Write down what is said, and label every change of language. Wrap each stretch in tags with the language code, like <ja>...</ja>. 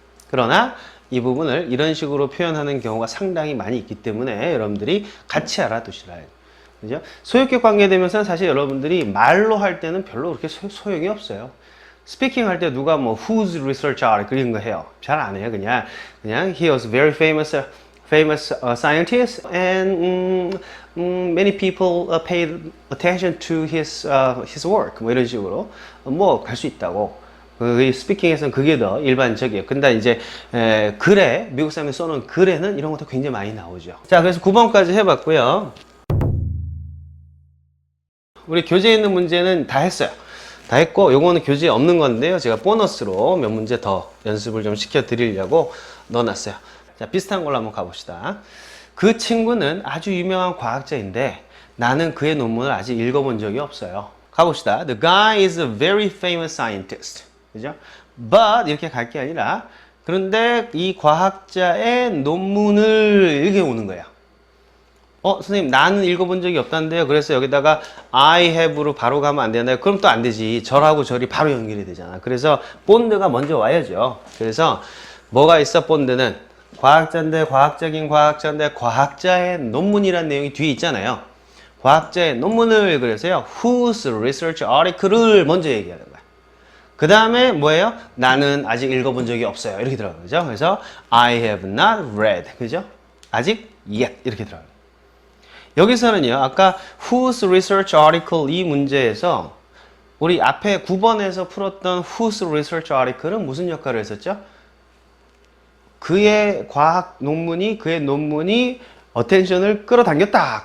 <ko>그러나 이 부분을 이런 식으로 표현하는 경우가 상당히 많이 있기 때문에 여러분들이 같이 알아두시라 해요. 그죠? 소유격 관계되면서 사실 여러분들이 말로 할 때는 별로 그렇게 소용이 없어요. 스피킹 할 때 누가 뭐</ko> <en>whose research article</en> <ko>이런 거 해요. 잘 안 해요. 그냥</ko> <en>he was very famous scientist and many people paid attention to his work</en> <ko>뭐 이런 식으로 뭐 갈 수 있다고. 그 스피킹에서는 그게 더 일반적이에요. 근데 이제 글에 미국 사람이 써놓은 글에는 이런 것도 굉장히 많이 나오죠. 자, 그래서 9번까지 해봤고요. 우리 교재에 있는 문제는 다 했어요. 다 했고 요거는 교재에 없는 건데요. 제가 보너스로 몇 문제 더 연습을 좀 시켜 드리려고 넣어놨어요. 자, 비슷한 걸로 한번 가봅시다. 그 친구는 아주 유명한 과학자인데 나는 그의 논문을 아직 읽어본 적이 없어요. 가봅시다.</ko> <en>The guy is a very famous scientist.</en> <ko>그죠? But 이렇게 갈 게 아니라 그런데 이 과학자의 논문을 이렇게 오는 거예요. 선생님 나는 읽어본 적이 없다는데요. 그래서 여기다가</ko> <en>I have</en> <ko>로 바로 가면 안 되나요? 그럼 또 안 되지. 절하고 절이 바로 연결이 되잖아. 그래서 본드가 먼저 와야죠. 그래서 뭐가 있어? 본드는 과학자인데 과학적인 과학자인데 과학자의 논문이라는 내용이 뒤에 있잖아요. 과학자의 논문을 그래서요.</ko> <en>Whose research article</en> <ko>를 먼저 얘기하는 거야. 그 다음에 뭐예요? 나는 아직 읽어본 적이 없어요. 이렇게 들어가는 거죠. 그래서</ko> <en>I have not read.</en> <ko>그죠? 아직 yet 이렇게 들어가요. 여기서는요, 아까</ko> <en>whose research article</en> <ko>이 문제에서 우리 앞에 9번에서 풀었던 whose research article은 무슨 역할을 했었죠? 그의 과학 논문이, 그의 논문이 attention을 끌어당겼다.</ko>